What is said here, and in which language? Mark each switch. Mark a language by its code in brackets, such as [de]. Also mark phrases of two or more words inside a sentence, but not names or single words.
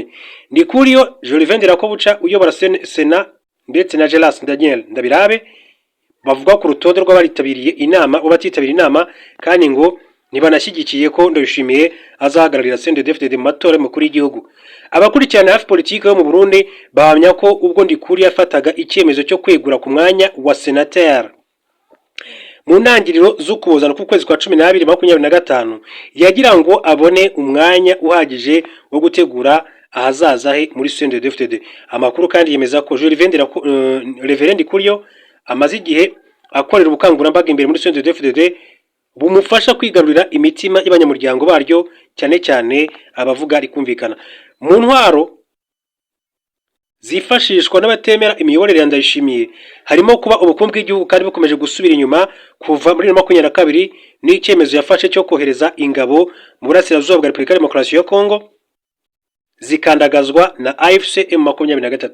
[rw] Ndi Kuriyo Jolivende Rakobuca uyobora Sena ndetse na Gelas Daniel Ndabirabe bavuga ku rutonde rw'abaritabiriye inama ubatitabira inama kandi ngo ntibanashyigikiye ko Ndayishimiye azahagararira CNDD-FDD mu matora y'umukuru w'igihugu. Abakurikirana hafi politiki yo mu Burundi bahamya ko ubwo Ndi Kuriyo yafataga icyemezo cyo kwegura ku mwanya wa senateur mu ntangiriro z'Ukuboza ku kwezi kwa 12 2025 yagira ngo abone umwanya uhagije wo gutegura ahazaza he muri CNDD-FDD. Amakuru kandi yemeza ko Reverend Kuriyo amaze igihe akorera ubukangurambaga imbere muri CNDD-FDD bumufasha kwigarurira imitima y'abanyamuryango baryo cyane cyane abavuga ari kumvikana. Mu ntwaro zifashishwa n'abatemera imiyoborere ya Ndayishimiye harimo kuba ubukungu bw'igihugu kandi bukomeje gusubira inyuma kuva muri 2022 n'icyemezo yafashe cyo kohereza ingabo mu burasirazuba bwa Repubulika ya Demokarasi ya Kongo zikandagazwa na AFC M23.